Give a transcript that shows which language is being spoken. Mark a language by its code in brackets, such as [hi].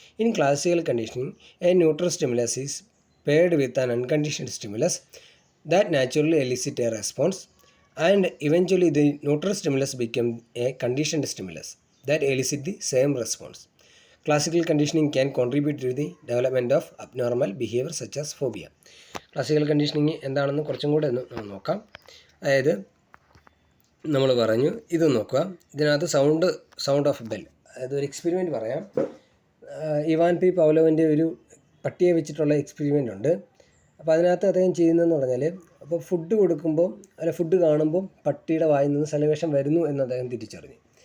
[en] In classical conditioning, a neutral stimulus is paired with an unconditioned stimulus that naturally elicit a response and eventually the neutral stimulus become a conditioned stimulus that elicit the same response. Classical conditioning can contribute to the development of abnormal behavior such as phobia. [ml] Classical conditioning എന്താണെന്ന് കുറച്ചും കൂടെ ഒന്ന് നോക്കാം. അതായത് നമ്മൾ പറഞ്ഞു, ഇത് നോക്കുക, ഇതിനകത്ത് സൗണ്ട് ഓഫ് ബെൽ, അതായത് ഒരു എക്സ്പെരിമെൻറ്റ് പറയാം. ഇവാൻ പി പൗലോവിൻ്റെ ഒരു പട്ടിയെ വെച്ചിട്ടുള്ള എക്സ്പെരിമെൻ്റ് ഉണ്ട്. അപ്പോൾ അതിനകത്ത് അദ്ദേഹം ചെയ്യുന്നതെന്ന് പറഞ്ഞാൽ, അപ്പോൾ ഫുഡ് കൊടുക്കുമ്പോൾ അല്ല ഫുഡ് കാണുമ്പോൾ പട്ടിയുടെ വായിൽ നിന്ന് സലവേഷൻ വരുന്നു എന്ന് അദ്ദേഹം തിരിച്ചറിഞ്ഞു.